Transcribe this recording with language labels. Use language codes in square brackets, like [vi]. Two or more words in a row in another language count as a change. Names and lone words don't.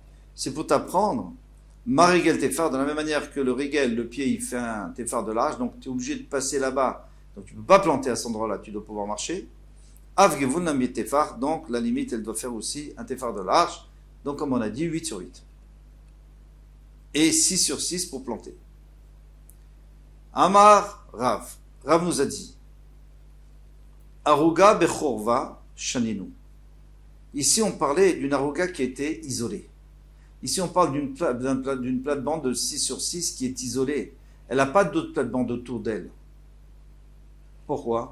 [fr] C'est pour t'apprendre, [he] מה רגל טפח, [fr] de la même manière que le rigel, le pied, il fait un tefar de large, donc tu es obligé de passer là-bas. Donc tu ne peux pas planter à cet endroit-là, tu dois pouvoir marcher. [he] אף גבול נמי טפח, [fr] donc la limite, elle doit faire aussi un tefar de large. Donc comme on a dit, 8 sur 8. Et 6 sur 6 pour planter. [he] אמר רב. [fr] Rav nous a dit, [he] ערוגה בחורבה שנינו. [fr] Ici, on parlait d'une aruga qui était isolée. Ici, on parle d'une plate-bande de 6 sur 6 qui est isolée. Elle n'a pas d'autres plates-bandes autour d'elle. Pourquoi?